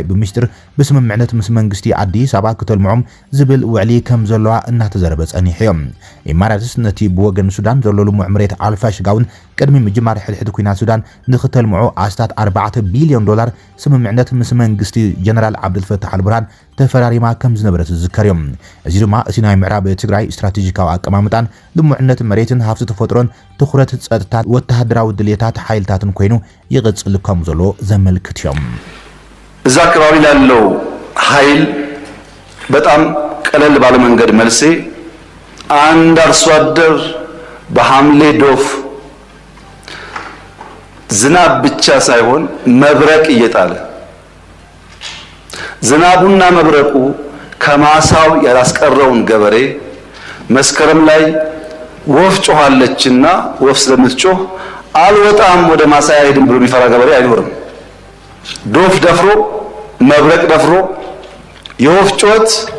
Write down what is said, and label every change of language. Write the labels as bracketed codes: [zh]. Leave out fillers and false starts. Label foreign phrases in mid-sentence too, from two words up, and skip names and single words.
[ti] ብምስጢር ብስምምዕነት ምስ መንግስቲ ኣዲስ ኣበባ ክተልምዖም ዝብል ውዕሊ ከም ዘለዋ እናተዘረበ ጸኒሑ እዮም ኤሚሬትስ ነቲ ብወገን ሱዳን ዘሎ ልሙዕ መሬት ኣልፋሽጋውን ቅድሚ ምጅማር ሕድሕድ ኩናት ሱዳን ንኽተልምዖ ኣስታት 4 ቢልዮን ዶላር ስምምዕነት ምስ መንግስቲ ጀነራል ዓብድልፈታሕ አልቡርሃን ተፈራሪማ ከም ዝነበረት ዝዝከር እዮም እዚ ድማ እቲ ናይ ምዕራብ ትግራይ ስትራቴጂካዊ ኣቀማምጣን ልሙዕነት መሬትን ሃብቲ ተፈጥሮን ትኹረት ጸጥታ ወተሃደራዊ ድልየታት ሓይልታትን ኮይኑ ይቕጽል ከም ዘሎ ዘመልክት እዮም [am] እዛ አካባቢ ላለው ኃይል በጣም ቀለል ባለ መንገድ መልሴ አንድ አርሶ አደር በሐምሌ ዶፍ ዝናብ ብቻ ሳይሆን መብረቅ እየጣለ ዝናቡና መብረቁ ከማሳው ያላስቀረውን ገበሬ መስከረም ላይ ወፍ ጮኻለችና ወፍ ስለምትጮህ አልወጣም ወደ ማሳ አይሄድም ብሎ የሚፈራ ገበሬ አይኖርም ዶፍ ደፍሮ መብረቅ ደፍሮ የወፍ ጮት